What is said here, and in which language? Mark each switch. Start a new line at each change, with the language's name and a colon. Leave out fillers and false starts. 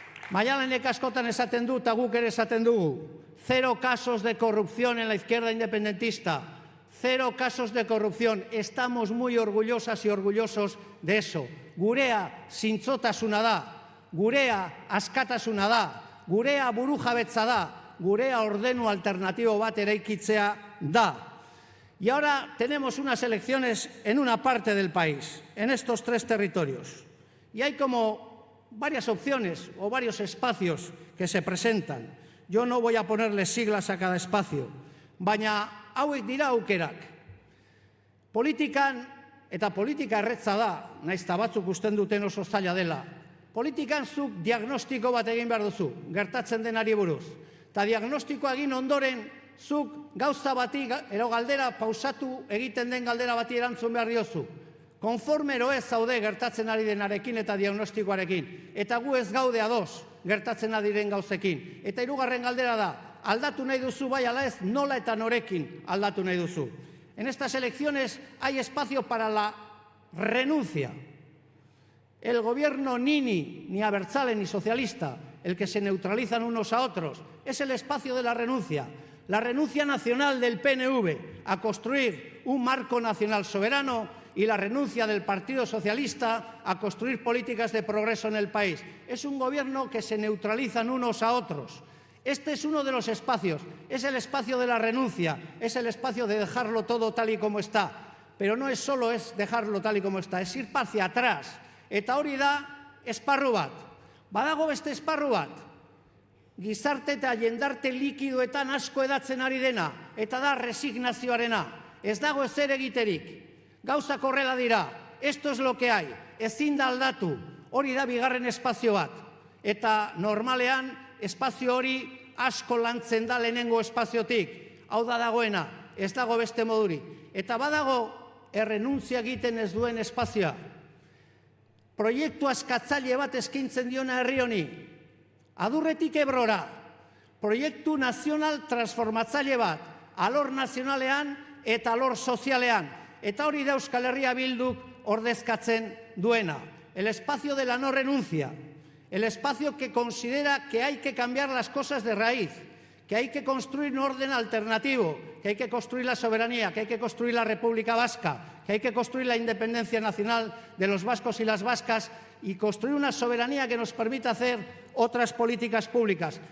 Basque: Maialenek askotan esaten du eta guk ere esaten dugu.
Spanish: 0 casos de corrupción en la izquierda independentista. 0 casos de corrupción. Estamos muy orgullosas y orgullosos de eso.
Basque: Gurea zintzotasuna da. Gurea askatasuna da. Gurea burujabetza da. Gurea ordenu alternatibo bat eraikitzea da.
Spanish: Y ahora tenemos unas elecciones en una parte del país, en estos 3 territorios. Y hay como varias opciones o varios espacios que se presentan. Yo no voy a ponerle siglas a cada espacio,
Basque: baina hauek dira aukerak. Politikan, eta politika erretza da, naiz eta batzuk usten duten oso zaila dela, politikan zuk diagnostiko bat egin behar duzu, gertatzen denari buruz. Eta diagnostikoa egin ondoren, zuk gauza bati, ero galdera, pausatu egiten den galdera bati erantzun behar diozu. Konformero ez zaude gertatzen ari denarekin eta diagnostikoarekin. Eta gu ez gaude ados gertatzen ari diren gauzekin. Eta hirugarren galdera da, aldatu nahi duzu bai ala ez, nola eta norekin aldatu nahi duzu.
Spanish: En estas elecciones hay espacio para la renuncia. El gobierno ni abertzale ni socialista, el que se neutralizan unos a otros, es el espacio de la renuncia. La renuncia nacional del PNV a construir un marco nacional soberano y la renuncia del Partido Socialista a construir políticas de progreso en el país. Es un gobierno que se neutralizan unos a otros. Este es uno de los espacios, es el espacio de la renuncia, es el espacio de dejarlo todo tal y como está. Pero no es solo dejarlo tal y como está, es ir hacia atrás.
Basque: Eta hori da esparru bat. Badago beste esparru bat. Gizarte eta jendarte likidoetan asko edatzen ari dena, eta da resignazioarena. Ez dago ezer egiterik. Gauzak horrela dira.
Spanish: Esto es lo que hay.
Basque: Ezin da aldatu. Hori da bigarren espazio bat. Eta normalean espazio hori asko lantzen da lehenengo espaziotik. Hau da dagoena. Ez dago beste moduri. Eta badago errenuntzia egiten ez duen espazioa. Proiektu askatzaile bat eskaintzen diona herri honi. Adurretik Ebrora, proiektu nazional transformatzaile bat, alor nazionalean eta alor sozialean. Eta hori da Euskal Herria Bilduk ordezkatzen duena.
Spanish: El espacio de la no renuncia, el espacio que considera que hay que cambiar las cosas de raíz, que hay que construir un orden alternativo, que hay que construir la soberanía, que hay que construir la República Vasca, que hay que construir la independencia nacional de los vascos y las vascas y construir una soberanía que nos permita hacer otras políticas públicas.